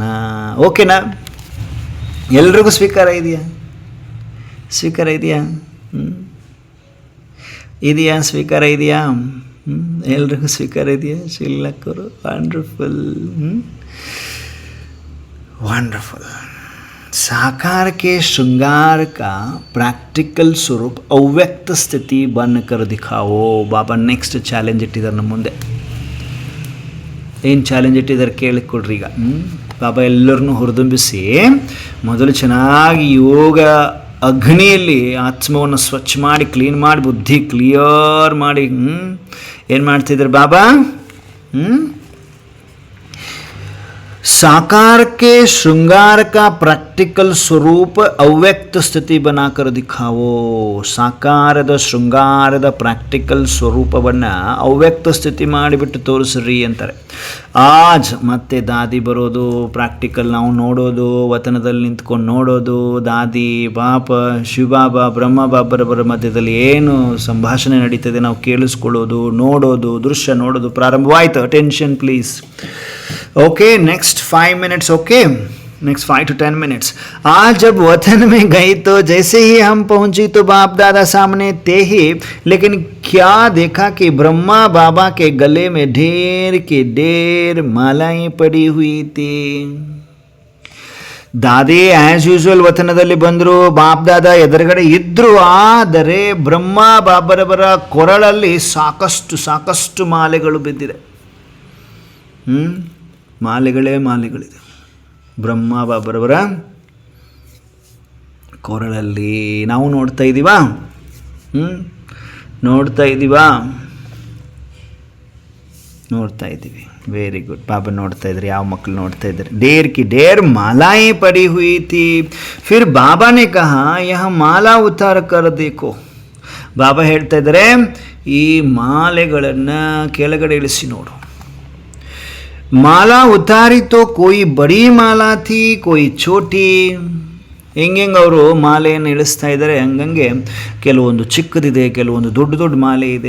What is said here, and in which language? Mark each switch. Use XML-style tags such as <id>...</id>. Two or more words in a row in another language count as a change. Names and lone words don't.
<kn>ಓಕೆನಾ? ಎಲ್ರಿಗೂ ಸ್ವೀಕಾರ ಇದೆಯಾ? ಇದೆಯಾ? ಸ್ವೀಕಾರ ಇದೆಯಾ? ಎಲ್ರಿಗೂ ಸ್ವೀಕಾರ ಇದೆಯಾ? ಶಿಲ್ಲಕ್ಕರು</kn> <en>wonderful, wonderful.</en> <hi>साकार के श्रृंगार का प्रैक्टिकल स्वरूप अव्यक्त स्थिति बनकर दिखाओ.</hi> <kn>ಬಾಬಾ</kn> <en>next challenge</en> <kn>ಇಟ್ಟಿದ್ದಾರೆ ನಮ್ಮ ಮುಂದೆ. ಏನು ಚಾಲೆಂಜ್ ಇಟ್ಟಿದ್ದಾರೆ ಕೇಳಿಕೊಡ್ರಿ ಈಗ. ಬಾಬಾ ಎಲ್ಲರನ್ನೂ ಹುರಿದುಂಬಿಸಿ ಮೊದಲು ಚೆನ್ನಾಗಿ ಯೋಗ ಅಗ್ನಿಯಲ್ಲಿ ಆತ್ಮವನ್ನು ಸ್ವಚ್ಛ ಮಾಡಿ ಕ್ಲೀನ್ ಮಾಡಿ ಬುದ್ಧಿ ಕ್ಲಿಯರ್ ಮಾಡಿ ಏನು ಮಾಡ್ತಿದ್ದಾರೆ ಬಾಬಾ?</kn> <hi>साकार के श्रृंगार का प्रैक्टिकल स्वरूप अव्यक्त स्थिति बनाकर दिखाओ.</hi> <kn>ಸಾಕಾರದ ಶೃಂಗಾರದ ಪ್ರಾಕ್ಟಿಕಲ್ ಸ್ವರೂಪವನ್ನು ಅವ್ಯಕ್ತ ಸ್ಥಿತಿ ಮಾಡಿಬಿಟ್ಟು ತೋರಿಸ್ರಿ ಅಂತಾರೆ. ಆಜ್ ಮತ್ತೆ ದಾದಿ ಬರೋದು, ಪ್ರಾಕ್ಟಿಕಲ್ ನಾವು ನೋಡೋದು, ವತನದಲ್ಲಿ ನಿಂತ್ಕೊಂಡು ನೋಡೋದು, ದಾದಿ ಬಾಪ ಶಿವಬಾಬಾ ಬ್ರಹ್ಮ ಬಾಬರ ಮಧ್ಯದಲ್ಲಿ ಏನು ಸಂಭಾಷಣೆ ನಡೀತದೆ ನಾವು ಕೇಳಿಸ್ಕೊಳ್ಳೋದು, ನೋಡೋದು, ದೃಶ್ಯ ನೋಡೋದು ಪ್ರಾರಂಭವಾಯಿತು.</kn> <en>attention please. OK, next 5 minutes. OK, next 5 to 10 minutes.</en> <hi>आज जब वतन में गई तो जैसे ही हम पहुंची तो बाप दादा सामने थे ही, लेकिन क्या देखा कि ब्रह्मा बाबा के गले में ढेर के ढेर मालाएं पड़ी हुई थी.</hi> <kn>ದಾದಿ</kn> <en>as usual</en> <kn>ವತನದಲ್ಲಿ ಬಂದರು, ಬಾಪ್ ದಾದಾ ಎದುರುಗಡೆ ಇದ್ದರು. ಆದರೆ ಬ್ರಹ್ಮ ಬಾಬರವರ ಕೊರಳಲ್ಲಿ ಸಾಕಷ್ಟು ಮಾಲೆಗಳು ಬಿದ್ದಿದೆ. ಮಾಲೆಗಳೇ ಮಾಲೆಗಳಿದೆ ಬ್ರಹ್ಮ ಬಾಬರವರ ಕೊರಳಲ್ಲಿ. ನಾವು ನೋಡ್ತಾ ಇದ್ದೀವಾ? ನೋಡ್ತಾ ಇದ್ದೀವಿ.</kn> <en>very good.</en> <kn>ಬಾಬಾ ನೋಡ್ತಾ ಇದ್ರಿ. ಯಾವ ಮಕ್ಕಳು ನೋಡ್ತಾ ಇದ್ದಾರೆ?</kn> <hi>ढेर की ढेर मालाएं पड़ी हुई थी. फिर बाबा ने कहा यह माला उतार कर देखो.</hi> <kn>ಬಾಬಾ ಹೇಳ್ತಾ ಇದ್ದಾರೆ, ಈ ಮಾಲೆಗಳನ್ನು ಕೆಳಗಡೆ ಇಳಿಸಿ ನೋಡು.</kn> <hi>माला उतारी तो कोई बड़ी माला थी कोई छोटी.</hi> <kn>ಹೆಂಗೆ ಅವರು ಮಾಲೆಯನ್ನು ಇಳಿಸ್ತಾ ಇದ್ದಾರೆ ಹಂಗಂಗೆ ಕೆಲವೊಂದು ಚಿಕ್ಕದಿದೆ, ಕೆಲವೊಂದು ದೊಡ್ಡ ಮಾಲೆ ಇದೆ.</kn>